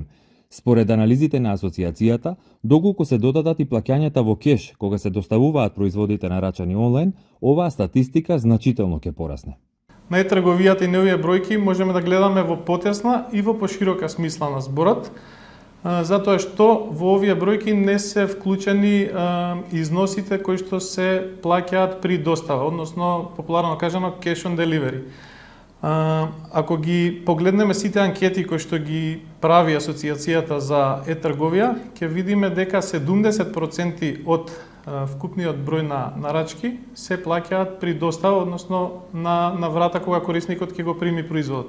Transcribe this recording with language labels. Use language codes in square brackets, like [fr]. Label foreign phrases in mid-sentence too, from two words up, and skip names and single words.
[mk] Според анализите на асоциацијата, доколку се додадат и плаќањата во кеш кога се доставуваат производите нарачани онлайн, оваа статистика значително ќе порасне. На е-трговијата и неовие бројки можеме да гледаме во потесна и во поширока смисла на зборот, затоа што во овие бројки не се вклучени износите кои што се плаќаат при достава, односно популарно кажано [en] cash on delivery. [mk] Ако ги погледнеме сите анкети кои што ги прави Асоциацијата за е-трговија, ќе видиме дека 70% од вкупниот број на нарачки се плаќаат при достава, односно на врата кога корисникот ќе го прими производот.